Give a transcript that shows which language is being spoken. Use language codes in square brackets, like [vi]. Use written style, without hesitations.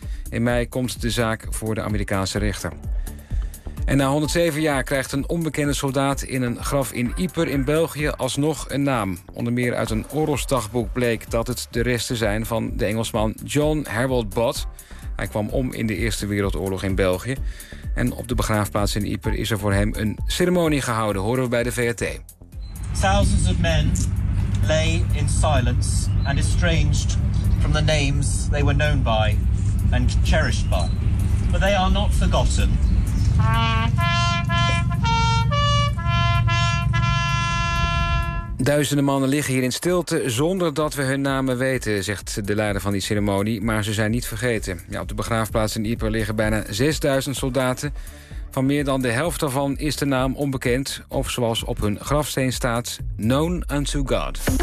[nl] In mei komt de zaak voor de Amerikaanse rechter. En na 107 jaar krijgt een onbekende soldaat in een graf in Ieper in België alsnog een naam. Onder meer uit een oorlogsdagboek bleek dat het de resten zijn van de Engelsman John Harold Budd. Hij kwam om in de Eerste Wereldoorlog in België. En op de begraafplaats in Ieper is er voor hem een ceremonie gehouden, horen we bij de VRT. [en] Thousands of men lay in silence and estranged from the names they were known by and cherished by. But they are not forgotten. [nl] Duizenden mannen liggen hier in stilte zonder dat we hun namen weten, zegt de leider van die ceremonie, maar ze zijn niet vergeten. Ja, op de begraafplaats in Ieper liggen bijna 6000 soldaten. Van meer dan de helft daarvan is de naam onbekend, of zoals op hun grafsteen staat, [en] known unto God.